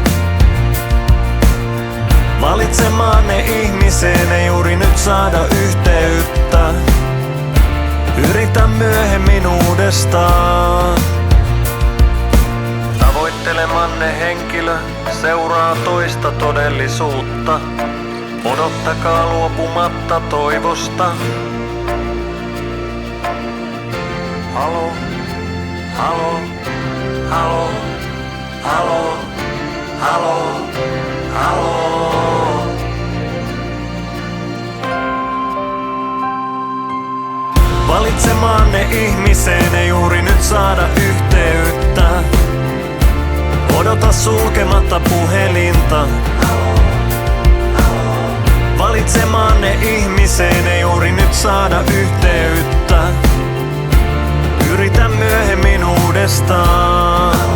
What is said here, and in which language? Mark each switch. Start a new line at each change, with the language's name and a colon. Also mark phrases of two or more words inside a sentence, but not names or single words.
Finnish: Valitsemaanne ihmiseen ei juuri nyt saada yhteyttä. Yritä myöhemmin uudestaan. Tavoittelemanne henkilö seuraa toista todellisuutta. Odottakaa luopumatta toivosta. Halo, halo, halo, halo, halo, halo. Valitsemaanne ihmiseen ei juuri nyt saada yhteyttä. Odota sulkematta puhelinta. Valitsemaanne ihmiseen ei juuri nyt saada yhteyttä. Yritä myöhemmin uudestaan.